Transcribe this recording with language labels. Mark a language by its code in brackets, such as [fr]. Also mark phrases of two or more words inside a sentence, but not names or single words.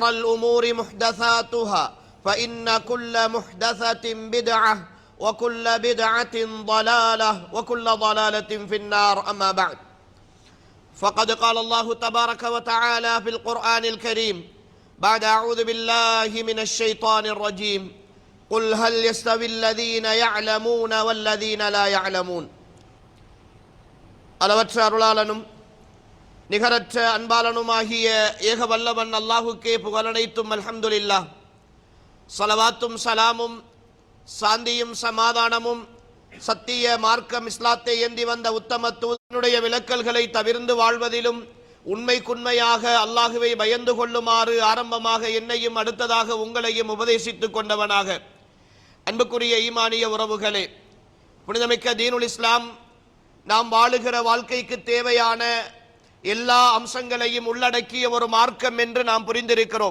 [ar] الأمور محدثاتها فإن كل محدثة بدعة وكل بدعة ضلالة وكل ضلالة في النار أما بعد فقد قال الله تبارك وتعالى في القرآن الكريم بعد أعوذ بالله من الشيطان الرجيم قل هل يستوي الذين يعلمون والذين لا يعلمون [ta] அளவற்ற அருளாளனும் நிகரற்ற அன்பாளனுமாகிய ஏக வல்லவன் அல்லாஹுக்கே புகழனைத்தும் அல்ஹம்துலில்லாஹ் ஸலவாத்தும் சலாமும் சாந்தியும் சமாதானமும் சத்திய மார்க்கம் இஸ்லாத்தை ஏந்தி வந்த உத்தம தூதனுடைய விலக்கல்களை தவிர்ந்து வாழ்வதிலும் உண்மைக்குண்மையாக அல்லாஹுவை பயந்து கொள்ளுமாறு ஆரம்பமாக என்னையும் அடுத்ததாக உங்களையும் உபதேசித்துக் கொண்டவனாக அன்புக்குரிய ஈமானிய உறவுகளே, புனிதமிக்க தீனுல் இஸ்லாம் நாம் வாழுகிற வாழ்க்கைக்கு தேவையான எல்லா அம்சங்களையும் உள்ளடக்கிய ஒரு மார்க்கம் என்று நாம் புரிந்திருக்கிறோம்.